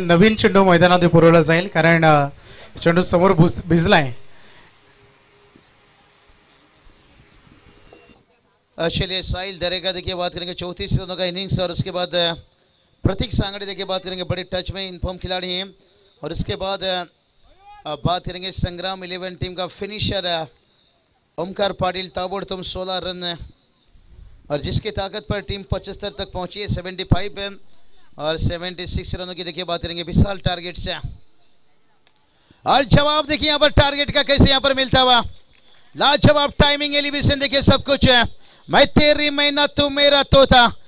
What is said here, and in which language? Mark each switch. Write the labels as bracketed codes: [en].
[mr] नवीन चेंडू मैदानात पुरवला जाईल कारण चेंडू समोर भिजलाय. [hi] चलिए साहिल दरेगा देखिए बात करेंगे 34 रनों का इनिंग्स और उसके बाद प्रतीक सांगड़े देखिए बात करेंगे बड़े टच में इनफॉर्म खिलाड़ी हैं और उसके बाद बात करेंगे संग्राम 11 टीम का फिनिशर ओमकार पाटिल ताबड़तोड़ 16 रन और जिसकी ताकत पर टीम 75 तक पहुंची है 75 और 76 रनों की देखिए बात करेंगे विशाल टारगेट से और जवाब देखिए यहाँ पर टारगेट का कैसे यहाँ पर मिलता हुआ लाजवाब टाइमिंग एलिवेशन देखिए सब कुछ है. मैं तेरी मेहनत तू मेरा तोता.